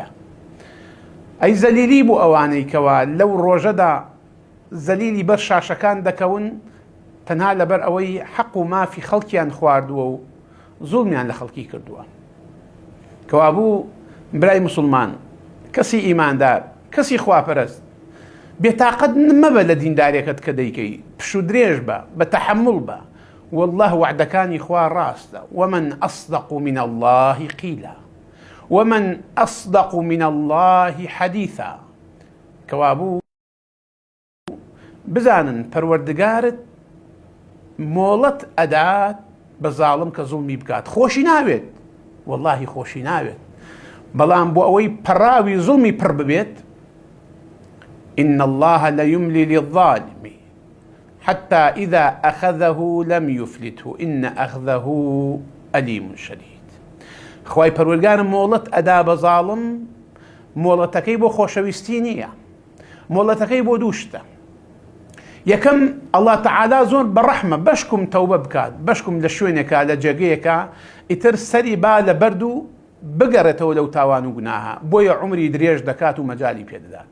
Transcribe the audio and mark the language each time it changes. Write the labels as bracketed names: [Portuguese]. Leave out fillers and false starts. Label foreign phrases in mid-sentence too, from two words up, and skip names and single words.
[Central Kurdish] ئەی زەلیلی بوو ئەوانەی کەوا لەو ڕۆژەدا زەلیلی بەر شاشەکان دەکەون تەنها لەبەر ئەوەی حەق و مافی خەڵکیان خواردووە و زوڵمیان لە خەڵکی کردووە. کەوابوو برای مسلمان، کەسی ئیماندار، کەسی خواپەرست، بێتاقەت مەبە لە دیندارێکت کە دەیکەی، پش و درێژ بە، بە تەحەموڵ بە. والله وعدەکانی خوا ڕاستە. [Arabic] ومن أصدق من الله قيلا ومن أصدق من الله حديثا. [Central Kurdish] کەوابوو بزانن پەروەردگارت مۆڵەت ئەدات بە زاڵم کە زوڵمی بکات. خۆشی ناوێت، وەڵڵاهی خۆشی ناوێت، بەڵام بۆ ئەوەی پەڕاوی زوڵمی پڕ ببێت [Arabic] إن الله ليملي للظالم حتى إذا أخذه لم يفلته إن أخذه أليم شديد. [Central Kurdish] خوای پەروەردگار مۆڵەت ئەدا بە زاڵم، مۆڵەتەکەی بۆ خۆشەویستی نییە، مۆڵەتەکەی بۆ دوو شتە. یەکەم، ئەڵڵا تەعالا زۆر بەڕەحمە، بەشکم تەوبە بکات، بەشکم لە شوێنێکە لە جێگەیەکە ئیتر سەری با لە بەرد و بگەڕێتەوە لەو تاوان و گوناها، بۆیە عومری درێژ دەکات و مەجالی پێدەدات.